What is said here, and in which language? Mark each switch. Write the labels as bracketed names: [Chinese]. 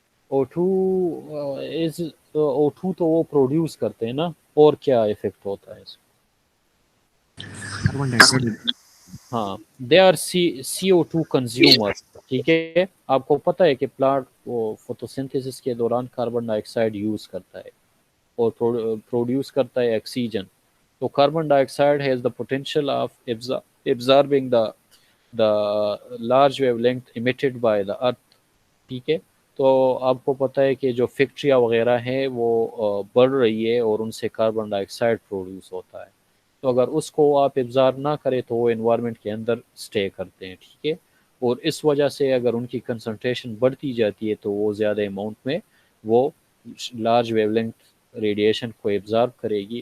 [Urdu] O2 تو وہ produce کرتے ہیں نا, اور کیا افیکٹ ہوتا ہے اس کاربن ڈائی آکسائڈ. ہاں, [English] They are CO2 consumer. [Urdu] ٹھیک ہے, آپ کو پتہ ہے کہ پلانٹ فوٹوسنتھسس کے دوران کاربن ڈائی آکسائڈ یوز کرتا ہے اور پروڈیوس کرتا ہے آکسیجن. [English] تو carbon dioxide has the potential of absorbing the large wavelength emitted by the earth. [Urdu] ٹھیک ہے, تو آپ کو پتہ ہے کہ جو فیکٹریاں وغیرہ ہیں وہ بڑھ رہی ہے اور ان سے کاربن ڈائی آکسائڈ پروڈیوس ہوتا ہے. تو اگر اس کو آپ ایبزارب نہ کریں تو وہ انوائرمنٹ کے اندر اسٹے کرتے ہیں. ٹھیک ہے, اور اس وجہ سے اگر ان کی کنسنٹریشن بڑھتی جاتی ہے تو وہ زیادہ اماؤنٹ میں وہ لارج ویو لینتھ ریڈیشن کو ایبزارب کرے گی.